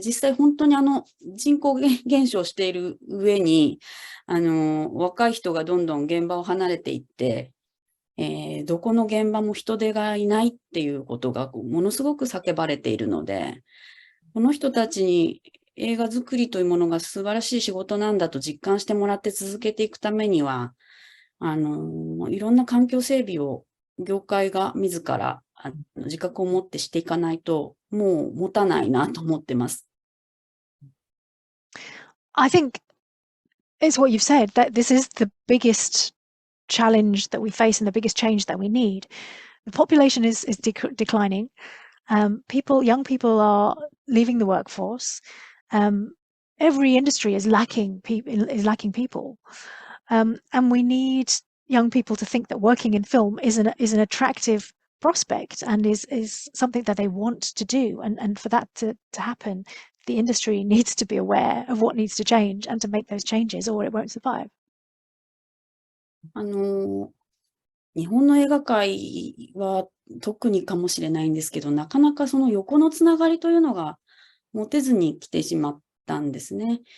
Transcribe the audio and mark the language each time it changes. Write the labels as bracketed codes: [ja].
[ja] 実際本当に人口減少している上に、若い人がどんどん現場を離れていって、どこの現場も人手がいないっていうことがものすごく叫ばれているので、この人たちに映画作りというものが素晴らしい仕事なんだと実感してもらって続けていくためには、いろんな環境整備を業界が自ら自覚を持ってしていかないともう持たないなと思ってます。 [en] I think it's what you've said, that this is the biggest challenge that we face and the biggest change that we need. The population is declining. Young people are leaving the workforce. Every industry is lacking people. And we need young people to think that working in film is an attractive prospect and is something that they want to do. And for that to happen, the industry needs to be aware of what needs to change and to make those changes, or it won't survive. [ja] 日本の映画界は特にかもしれないんですけど、なかなかその横のつながりというのが持てずに来てしまったんですね。